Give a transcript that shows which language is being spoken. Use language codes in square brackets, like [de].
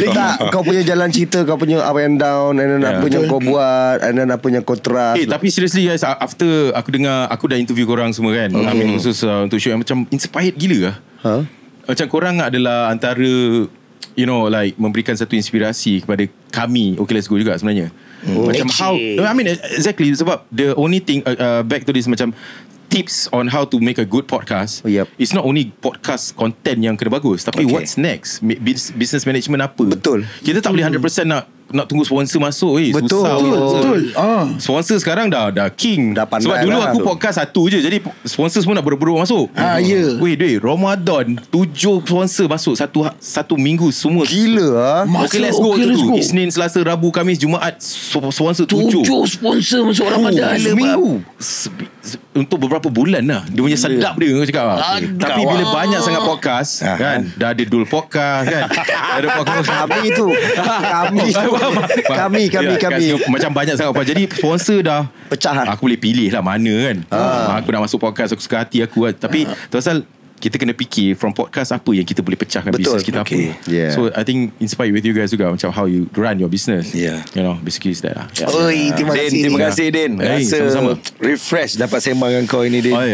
[ms] Tak, kau punya jalan cerita, kau punya [en] up and down, [ms] and then apa yang kau buat, and then apa yang kau trust. Tapi [en] seriously guys, after [ms] aku dengar, aku dah interview korang semua kan, khusus untuk show yang macam inspired gila lah. Macam korang adalah antara like memberikan satu inspirasi kepada kami Okay Let's Go juga sebenarnya. [en] Macam how exactly, sebab the only thing back to this macam tips on how to make a good podcast. It's not only podcast content [ms] yang kena bagus, tapi [en] what's next, business management apa. [ms] Betul. Kita tak boleh 100% nak tunggu sponsor masuk. Susah. Betul. Sponsor sekarang dah king. Dah pandai. Sebab dulu lah aku podcast satu je, jadi sponsor semua nak berberuk masuk. Ramadan 7 sponsor masuk satu minggu semua. Gila Okay Let's Go tu. Isnin, Selasa, Rabu, Khamis, Jumaat sponsor 7 sponsor masuk Ramadan. Seminggu. Untuk beberapa bulan lah. Dia punya sedap dia, aku cakap. Tapi bila banyak sangat podcast kan, dah ada Dul Podcast kan, ada podcast kami macam banyak sangat podcast. Jadi sponsor dah pecah. Aku boleh pilih lah mana kan. Aku nak masuk podcast, aku suka hati aku. Tapi pasal kita kena fikir [en] from podcast [ms] apa yang kita boleh pecahkan bisnes kita apa. [en] So I think inspired with you guys juga, macam how you run your business. Basically is that lah. [ms] Terima kasih Din. Rasa sama-sama refresh dapat sembang dengan kau ini Din.